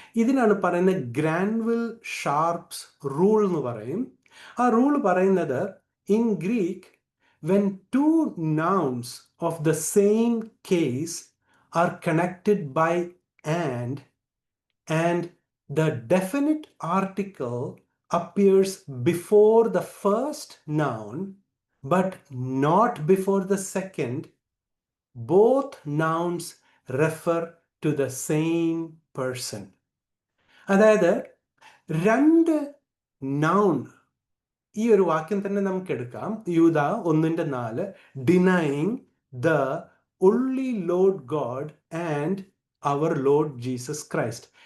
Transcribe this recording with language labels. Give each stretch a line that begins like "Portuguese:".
Malayalam: ഇതിനാണ് പറയുന്നത് ഗ്രാൻവിൽ sharps rule എന്ന് പറയും. ആ റൂൾ പറയുന്നത്,
English: In Greek when two nouns of the same case are connected by and the definite article appears before the first noun but not before the second, both nouns refer to the same person.
Malayalam: അതായത് രണ്ട് noun, ഈ ഒരു വാക്യം തന്നെ നമുക്ക് എടുക്കാം.
English: യൂദ 1:4 denying the only Lord God and our Lord Jesus Christ.